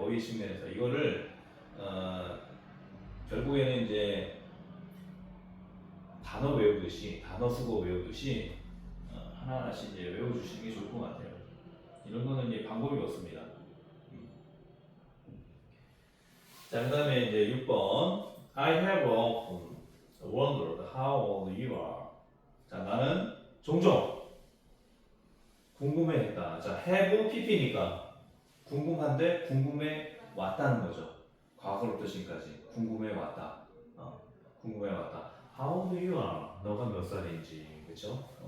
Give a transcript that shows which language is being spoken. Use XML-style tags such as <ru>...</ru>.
<ko>어휘 측면에서 이거를 결국에는 이제 단어 외우듯이 단어 수거 외우듯이 하나하나씩 이제 외워주시는 게 좋을 것 같아요. 이런 거는 이제 방법이 없습니다. 자, 그 다음에 이제 6번.</ko> <en>I have often wondered how old you are.</en> <ko>자, 나는 종종 궁금해했다. 자, have pp니까 궁금한데 궁금해 왔다는 거죠. 과거로부터 지금까지 궁금해 왔다. 궁금해 왔다.</ko> <en>How old you are?</en> <ko>너가 몇 살인지, 그렇죠?</ko>